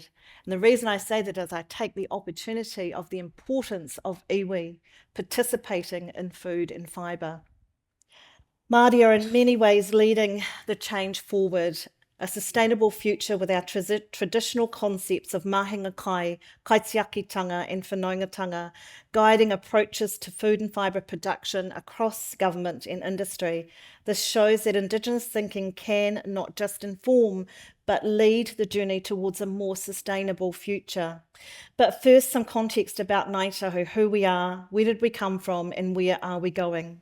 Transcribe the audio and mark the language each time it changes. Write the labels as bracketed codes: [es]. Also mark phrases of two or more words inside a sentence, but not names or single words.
[en] And the reason I say that is I take the opportunity of the importance of iwi participating in food and fibre. Māori are in many ways leading the change forward, a sustainable future with our traditional concepts of [mi] mahinga kai, [en] kaitiakitanga and whanaungatanga, guiding approaches to food and fibre production across government and industry. This shows that Indigenous thinking can not just inform, but lead the journey towards a more sustainable future. But first, some context about Ngāi Tahu, who we are, where did we come from, and where are we going?